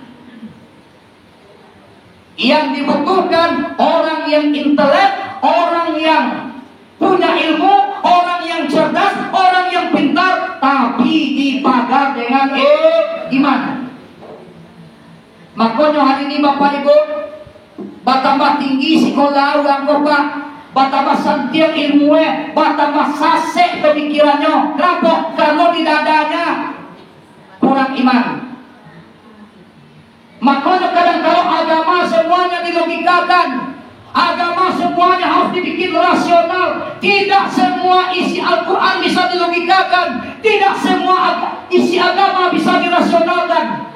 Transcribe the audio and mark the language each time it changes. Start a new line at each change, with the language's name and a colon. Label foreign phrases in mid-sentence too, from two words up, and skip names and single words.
Indonesian: Yang dibutuhkan orang yang intelek, orang yang punya ilmu, orang yang cerdas, orang yang pintar, tapi dipagar dengan iman. Makanya hari ini Bapak Ibu,
Minangkabau: batambah tinggi sekolah orang Bapak, batambah santiang ilmunya, batambah sasek pemikirannya. Kenapa?
Indonesian: Karena di dadanya kurang iman. Makanya kadang-kadang agama semuanya dilogikakan, agama semuanya harus dibikin rasional. Tidak semua isi Al-Quran bisa dilogikakan, tidak semua isi agama bisa dirasionalkan.